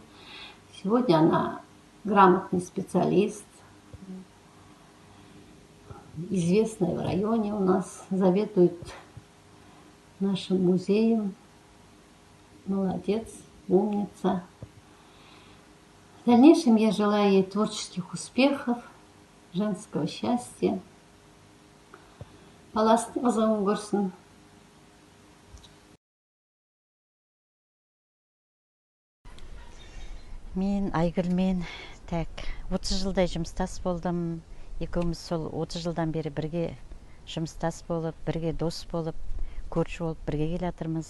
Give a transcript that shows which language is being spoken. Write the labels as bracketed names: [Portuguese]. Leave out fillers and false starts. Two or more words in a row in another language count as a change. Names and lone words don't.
[Russian] Сегодня она грамотный специалист, известная в районе у нас, заведует нашим музеем. Молодец, умница. В дальнейшем я желаю ей творческих успехов, женского счастья. [Kazakh] баластың қызығын көрсін. Мен Айгүлмен тәк 30 жылдай жұмыстас болдым. Екеуміз сол 30 жылдан бері бірге жұмыстас болып, бірге дос болып, көрші болып бірге келе жатырмыз.